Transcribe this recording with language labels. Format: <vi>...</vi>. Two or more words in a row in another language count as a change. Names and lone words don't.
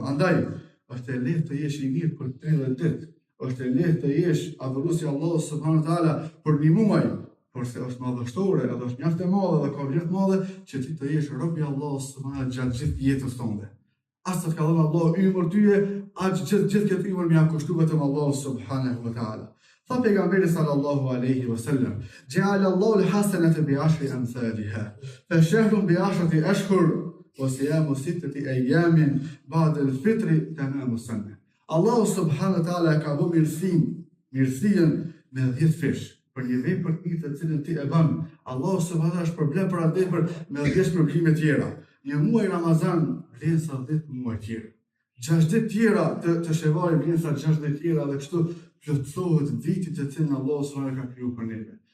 <sq>Andaj, është e lehtë të jesh i mirë për 30 ditë, është e lehtë të jesh adhuruesi Allahu</sq> <ar>سبحانه وتعالى</ar> <sq>për një muaj, por se është madhështore, edhe është mjaft e madhe dhe ka vlerë të madhe që ti të jesh rob i Allahut</sq> <ar>سبحانه وتعالى</ar> <sq>gjatë gjithë jetës tonë. As të ka dhënë Allahu ymër tyje, aq gjithë këtë ymër më ia kushtuar vetëm Allahu</sq> <ar>سبحانه وتعالى.</ar> <sq>Tha pejgamberi</sq> <ar>صلى الله عليه وسلم جعل الله الحسنة بعشر أمثالها فشهر بعشرة أشهر وصيام 6 أيام بعد الفطر تمام السنة."</ar> <sq>Allahu</sq> <ar>سبحانه وتعالى</ar> <sq>ka bërë mirësinë me 10 fish. Për një vepër të cilën ti e bën, Allahu</sq> <ar>سبحانه وتعالى</ar> <sq>është problem për atë vepër me 10 probleme tjera. Një muaj Ramazan vlen sa 10 muaj tjerë. 6 ditë tjera të Shevalit vlen sa 6 ditë tjera dhe kështu plotësohet viti të cilin Allahu</sq> <ar>سبحانه وتعالى</ar> <sq>ka krijuar për neve.</sq>